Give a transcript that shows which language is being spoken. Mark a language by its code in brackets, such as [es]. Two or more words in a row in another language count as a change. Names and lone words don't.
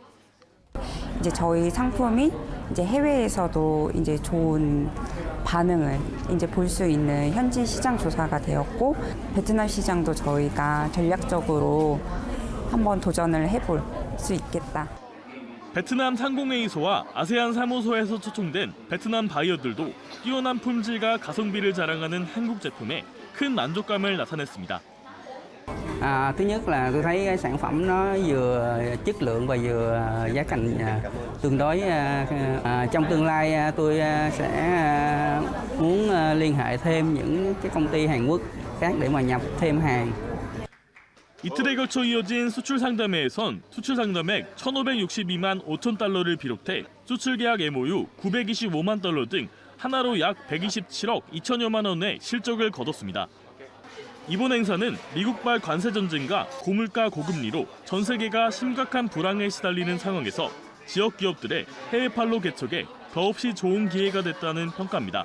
[ko] 이제 저희 상품이 이제 해외에서도 이제 좋은 반응을 이제 볼 수 있는 현지 시장 조사가 되었고, 베트남 시장도 저희가 전략적으로 한번 도전을 해볼 수 있겠다. 베트남 상공회의소와 아세안 사무소에서 초청된 베트남 바이어들도 뛰어난 품질과 가성비를 자랑하는 한국 제품에 큰 만족감을 나타냈습니다. [vi] Thứ nhất là tôi thấy cái sản phẩm nó vừa chất lượng và vừa giá thành tương đối. Trong tương lai tôi sẽ muốn liên hệ thêm những cái công ty Hàn Quốc khác để mà nhập thêm hàng. [ko] 이틀에 걸쳐 이어진 수출 상담회에선 수출 상담액 1,562만 5천 달러를 비롯해 수출 계약 MOU 925만 달러 등 하나로 약 127억 2천여만 원의 실적을 거뒀습니다. 이번 행사는 미국발 관세 전쟁과 고물가 고금리로 전 세계가 심각한 불황에 시달리는 상황에서 지역 기업들의 해외판로 개척에 더없이 좋은 기회가 됐다는 평가입니다.